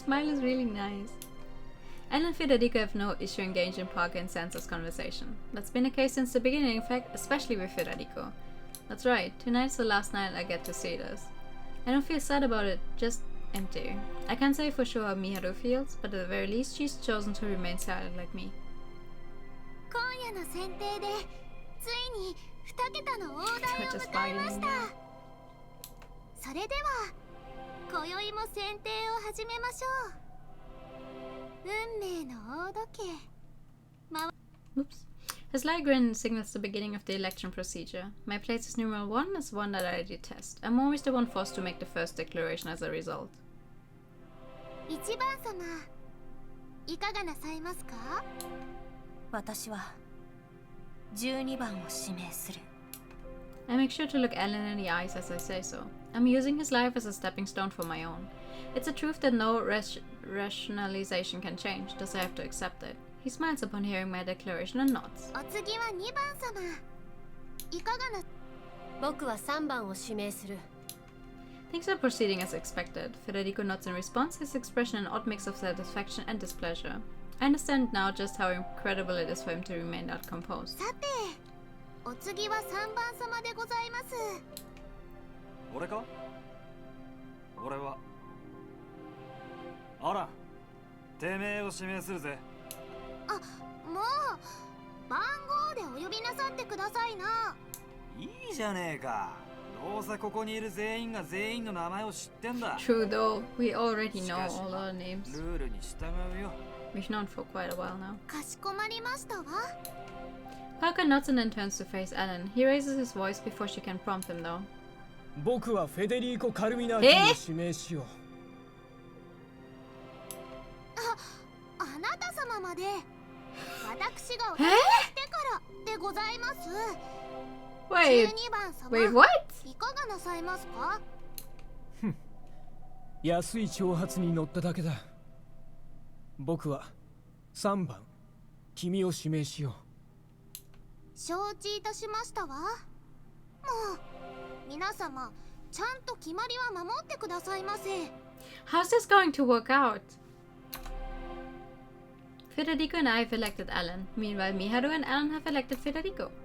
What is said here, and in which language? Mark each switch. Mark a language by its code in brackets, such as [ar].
[en] His smile is really nice. Alan and Federico have no issue engaging Parker in Sansa's conversation. That's been the case since the beginning, in fact, especially with Federico. That's right, tonight's the last night I get to see this. I don't feel sad about it, just empty. I can't say for sure how Miharu feels, but at the very least she's chosen to remain silent like me. [ja] 今夜の選定でついに2桁の大台を迎えました。それでは今宵も選定を始めましょう。運命の大時計。 [en] Oops. His sly grin signals the beginning of the election procedure. My place as numeral 1 is one that I detest. I'm always the one forced to make the first declaration as a result. [ja] 1番様、いかがなさいますか？私は12番を指名する。 [en] I make sure to look Alan in the eyes as I say so. I'm using his life as a stepping stone for my own. It's a truth that no rationalization can change, thus I have to accept it. He smiles upon hearing my declaration and nods. [ja] お次は2番様、いかがな。僕は3番を指名する。 [en] Things are proceeding as expected. Federico nods in response, his expression an odd mix of satisfaction and displeasure. I understand now just how incredible it is for him to remain that composed. [ja] さて、お次は3番様でございます。俺か？俺は。あら、てめえを指名するぜ。あ、もう番号でお呼びなさってくださいな。いいじゃねえか。どうせここにいる全員が全員の名前を知ってんだ。 [en] True though, we already know all our names. [ja] ルールに従うよ。 [en] We've known for quite a while now. [ja] かしこまりましたわ。 [en] Parker nods and then turns to face Alan. He raises his voice before she can prompt him though. [ja] 僕はフェデリーコ・カルミナーティを指名しよう。あなた様まで私がお手伝いしてからでございます。 [en] Wait, [ja] 12番様、 [en] wait, what? [ja] いかがなさいますか？安い挑発に乗っただけだ。僕は3番、君を指名しよう。承知いたしましたわ。もう皆様ちゃんと決まりは守ってくださいませ。 [en] How's this going to work out? Federico and I have elected Alan. Meanwhile, Miharu and Alan have elected Federico.